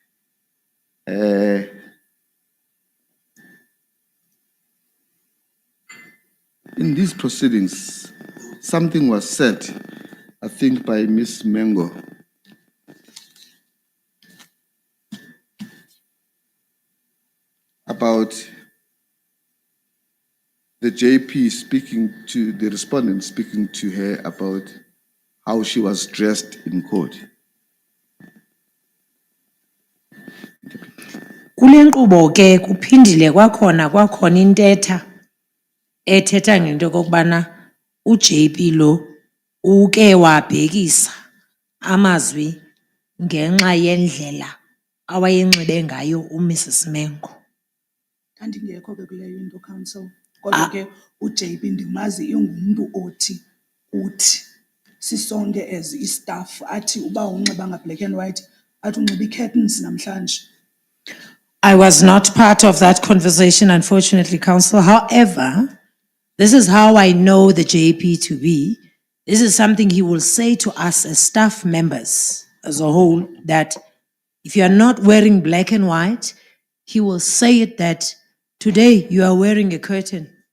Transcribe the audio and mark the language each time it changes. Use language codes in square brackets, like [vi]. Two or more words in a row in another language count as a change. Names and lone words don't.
[en] In these proceedings, something was said, I think by Miss Mengo, about the JP speaking to the respondent, speaking to her about how she was dressed in court. [xh] Kule nkqubo ke kuphindile kwakhona intetha ethetha ngento kokubana uJP lo uke wabhekisa amazwi ngenxa yendlela awayenxibe ngayo uMrs Mengo. Ndandingekho ke kuleyo into counsel. Kodwa ke uJP ndimazi ingumntu othi uthi sisonke as istaff athi uba unxiba nga [en] black and white [xh] athi unxiba curtains namhlanje. [en] I was not part of that conversation, unfortunately, counsel. However, this is how I know the JP to be. This is something he will say to us as staff members as a whole, that If you are not wearing black and white, he will say it that today you are wearing a curtain.